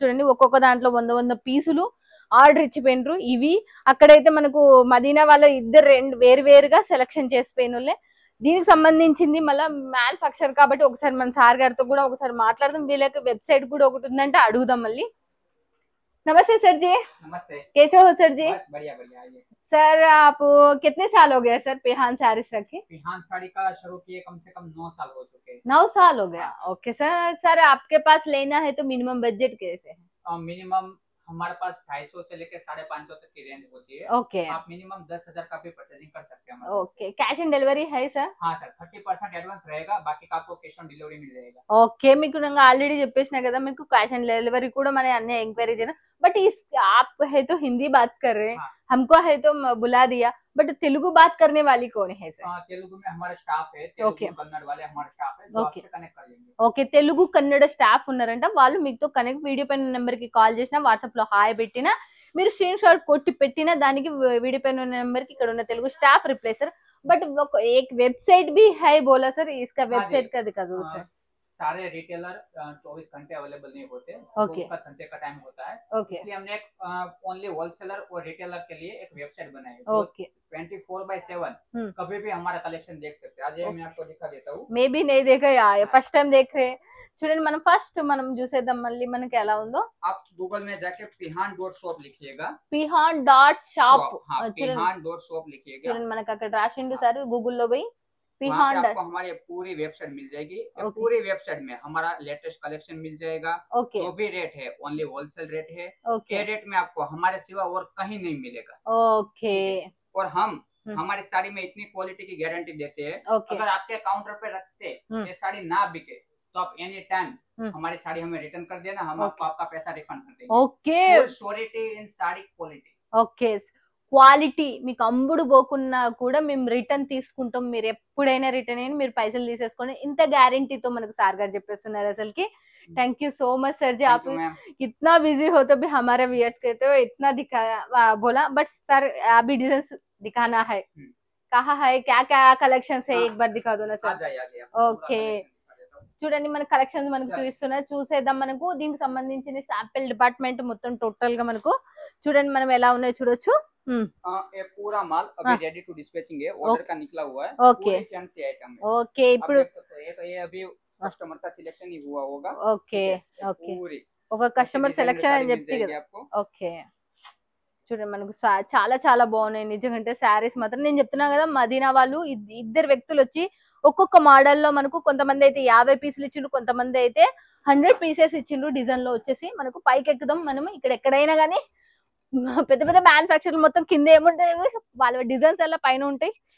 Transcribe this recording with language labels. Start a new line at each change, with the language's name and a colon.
Telugu: చూడండి, ఒక్కొక్క దాంట్లో 100 పీసులు ఆర్డర్ ఇచ్చిపోయినరు. ఇవి అక్కడైతే మనకు మదీనా వాళ్ళ ఇద్దరు వేరువేరుగా సెలెక్షన్ చేసిపోయిన వాళ్ళే. దీనికి సంబంధించింది మళ్ళీ మ్యానుఫ్యాక్చర్ కాబట్టి ఒకసారి మన సార్ గారితో కూడా ఒకసారి మాట్లాడదాం. వీళ్ళకి వెబ్సైట్ కూడా ఒకటి ఉందంటే అడుగుదాం మళ్ళీ.
Hindi: नमस्ते सर जी। नमस्ते। कैसे हो सर जी? बस बढ़िया बढ़िया। आइए सर, आप कितने साल हो गया सर पिहान साड़ीज रखे? पिहान साड़ी का शुरू किए कम से कम 9 साल हो चुके हैं। 9 साल हो गया। Okay sir. सर आपके पास लेना है तो मिनिमम बजट कैसे है? मिनिमम हमारे पास 250 से लेकर 550 तक की रेंज होती है।
English: Okay.
Hindi: आप मिनिमम 10,000 का भी परचेजिंग कर सकते हैं।
English: Okay, cash on delivery है sir?
Hindi: हाँ सर, 30% एडवांस रहेगा, बाकी का आपको कैश ऑन डिलीवरी मिल जाएगा।
Telugu: ఓకే, మీకు నేను ఆల్రెడీ చెప్పేసిన కదా, మీకు
Hindi: कैश ऑन डिलीवरी
Telugu: కూడా మన అన్ని ఎంక్వైరీ చేయనా.
Hindi: बट इस आप है तो हिंदी बात कर रहे हैं, हाँ। हमको है तो बुला दिया, बट तेलुगु बात करने वाली कौन है सर? तेलुगु में हमारे स्टाफ है,
English: Okay.
Hindi: तेलुगु कन्नड़ वाले हमारे स्टाफ है, जो
English: Okay.
Hindi: आपसे कनेक्ट कर लेंगे।
Telugu: ఓకే, తెలుగు కన్నడ స్టాఫ్ ఉన్నారంట. వాళ్ళు మీతో కనెక్ట్, వీడియో పైన నెంబర్ కి కాల్ చేసినా, వాట్సాప్ లో హాయ్ పెట్టినా, మీరు స్క్రీన్ షాట్ కొట్టి పెట్టినా దానికి వీడియో పైన నెంబర్ కి ఇక్కడ ఉన్న Telugu staff reply sir.
Hindi: But एक वेबसाइट भी है बोला सर, इसका वेबसाइट का दिखा दो सर। सारे रिटेलर 24 घंटे अवेलेबल नहीं होते।
English: Okay.
Hindi: का घंटे का टाइम होता है।
English: Okay.
Hindi: इसलिए हमने एक ओनली होलसेलर और रिटेलर के लिए एक वेबसाइट बनाई है।
English: Okay.
Hindi: 24/7 कभी भी हमारा कलेक्शन देख सकते हैं। आज ये मैं आपको दिखा देता हूँ।
English: maybe
Hindi: नहीं देखा यार, फर्स्ट टाइम देख रहे हैं।
Telugu: చూడండి, మనం ఫస్ట్ చూసేద్దాం మళ్ళీ మనకి ఎలా ఉందో.
Hindi: आप गूगल में जाके pihan.shop लिखिएगा।
Telugu: pihan.shop చూడండి,
Hindi: pihan.shop लिखिएगा।
Telugu: చూడండి మనకి అక్కడ రాసిండు సార్. గూగుల్లో పోయి
Hindi: वहाँ
Telugu: పిహాన్
Hindi: पे आपको हमारी पूरी वेबसाइट मिल जाएगी।
English: Okay.
Hindi: पूरी वेबसाइट में हमारा लेटेस्ट कलेक्शन मिल जाएगा।
English: okay
Hindi: जो भी रेट है ओनली होलसेल रेट है।
English: okay
Hindi: ये रेट में आपको हमारे सिवा और कहीं नहीं मिलेगा।
English: okay
Hindi: और हम हमारी साड़ी में इतनी क्वालिटी की गारंटी देते हैं।
English: okay
Hindi: अगर आपके काउंटर पे रखते ये साड़ी ना बिके तो आप एनी टाइम हमारी साड़ी हमें रिटर्न कर देना, हम आपको आपका पैसा रिफंड कर देंगे।
English: Okay surety in sari quality.
Telugu: ఓకే, క్వాలిటీ మీకు అమ్ముడు పోకున్నా కూడా మేము రిటర్న్ తీసుకుంటాం. మీరు ఎప్పుడైనా రిటర్న్ అయినా మీరు పైసలు తీసేసుకోండి. ఇంత గ్యారంటీతో మనకు సార్ గారు చెప్పేస్తున్నారు అసలుకి.
English: Thank you so much sir ji.
Hindi: आप इतना बिजी हो तो भी हमारे व्यूअर्स कहते हो इतना दिखाया बोला, बट सर अभी डिजाइन दिखाना है, कहा है क्या क्या कलेक्शन है, एक बार दिखा दो ना सर।
Telugu: ఓకే, చూడండి మన కలెక్షన్స్ మనకు చూపిస్తున్నారు, చూసేద్దాం. మనకు దీనికి సంబంధించిన శాంపిల్ డిపార్ట్మెంట్ మొత్తం టోటల్ గా మనకు చూడండి మనం ఎలా ఉన్నాయో చూడొచ్చు.
Hindi: ये पूरा माल अभी रेडी टू डिस्पैचिंग है, ऑर्डर का निकला हुआ है।
English: Okay.
Hindi: पूरी फैंसी आइटम है।
Telugu: ఓకే, ఇప్పుడు
Hindi: ये अभी कस्टमर का सिलेक्शन ही हुआ होगा।
English: okay okay,
Hindi: पूरी
Telugu: ఒక కస్టమర్ సెలెక్షన్ అని చెప్తే కదా.
Hindi: आपको
Telugu: ఓకే, చూడండి మనకు చాలా చాలా బాగున్నాయి నిజంగా. శారీస్ మాత్రం నేను చెప్తున్నా కదా, మదీనా వాళ్ళు ఇద్దరు వ్యక్తులు వచ్చి ఒక్కొక్క మోడల్లో మనకు, కొంతమంది అయితే 50 పీసులు ఇచ్చిండ్రు, కొంతమంది అయితే 100 పీసెస్ ఇచ్చిండ్రు. డిజైన్ లో వచ్చేసి మనకు పైకి ఎక్కుదాం మనం. ఇక్కడ ఎక్కడైనా కానీ పెద్ద పెద్ద మ్యానుఫ్యాక్చర్ మొత్తం కింద ఏముంటాయి, వాళ్ళ డిజైన్స్ అలా పైన ఉంటాయి.